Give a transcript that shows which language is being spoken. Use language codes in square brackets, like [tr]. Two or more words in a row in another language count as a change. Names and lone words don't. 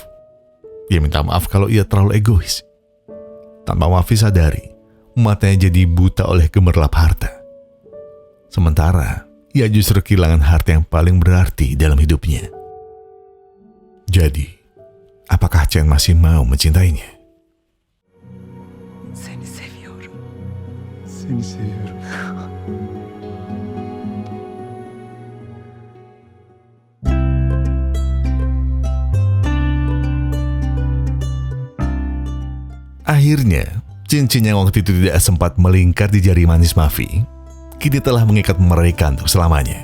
[id] Dia minta maaf kalau ia terlalu egois. Tanpa Mavi sadari, matanya jadi buta oleh gemerlap harta. Sementara, ia justru kehilangan harta yang paling berarti dalam hidupnya. Jadi, apakah Chen masih mau mencintainya? [tr] Seni seviyorum. Seni seviyorum. [id] Akhirnya, cincin yang waktu itu tidak sempat melingkar di jari manis Mavi, kini telah mengikat mereka untuk selamanya.